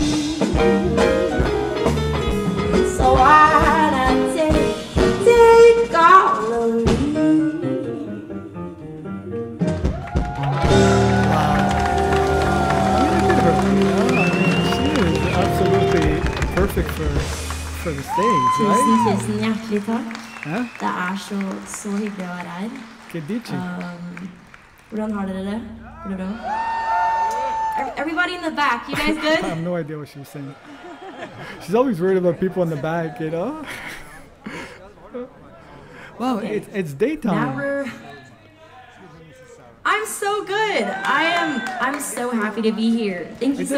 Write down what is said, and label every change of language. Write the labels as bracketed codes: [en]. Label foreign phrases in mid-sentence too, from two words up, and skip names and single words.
[en] So why not take all of me? Perfect for the stage, right? [no] Tusen hjertelig takk. Ja? Det så hyggelig å være her. Kedici. Hvordan har dere det? Går det bra? [en] Everybody in the back, you guys good? I have no idea what she was saying. She's always worried about people in the back, you know? Wow, okay. It's daytime. I'm so good. I'm so happy to be here. Thank you